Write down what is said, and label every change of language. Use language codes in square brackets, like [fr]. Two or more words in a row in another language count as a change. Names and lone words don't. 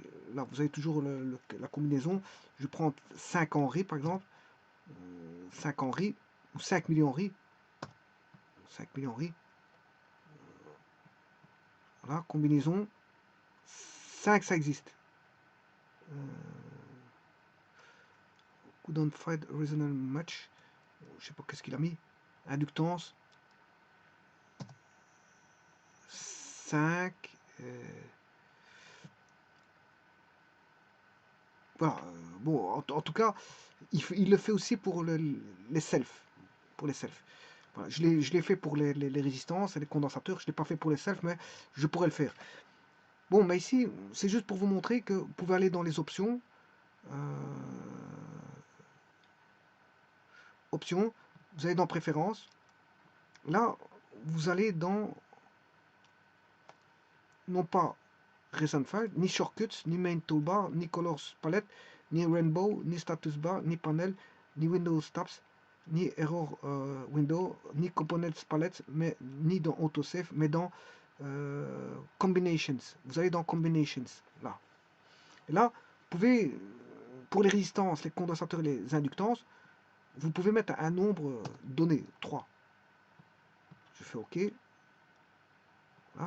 [fr] Là, vous avez toujours la combinaison. Je prends 5 Henry, par exemple. 5 Henry, ou 5 millions Henry. 5 millions Henry. Voilà, combinaison. 5, ça existe. [en] Couldn't find resonant match. [fr] Je sais pas qu'est-ce qu'il a mis. Inductance. 5. Voilà. Bon, en tout cas, il le fait aussi pour les selfs. Pour les selfs. Voilà, je l'ai fait pour les résistances et les condensateurs. Je ne l'ai pas fait pour les selfs, mais je pourrais le faire. Bon, mais ici, c'est juste pour vous montrer que vous pouvez aller dans les options. Options. Vous allez dans Préférences. Là, vous allez dans, non pas Recent File, ni Shortcuts, ni Main Toolbar, ni Colors Palette, ni Rainbow, ni Status Bar, ni Panel, ni Windows Tabs, ni Error Window, ni Components Palette, mais, ni dans Autosave, mais dans Combinations. Vous allez dans Combinations, là. Et là, vous pouvez, pour les résistances, les condensateurs et les inductances, vous pouvez mettre un nombre donné, 3. Je fais OK. Voilà.